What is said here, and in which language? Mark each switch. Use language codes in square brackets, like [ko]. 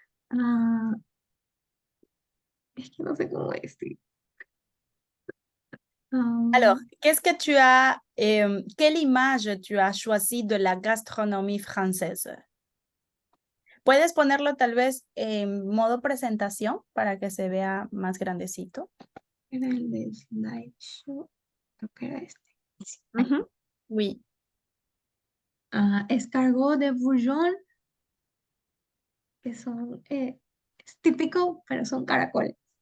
[es] Ah, es que no sé cómo decir. [fr] Alors, qu'est-ce que tu as, quelle image tu as choisi de la gastronomie française? [es] ¿Puedes ponerlo tal vez en modo presentación para que se vea más grandecito? Era el de slideshow. Creo que era este. [fr] Mhm. Oui. [es] Escargot de Bourgogne, que son, es típico, pero son caracoles.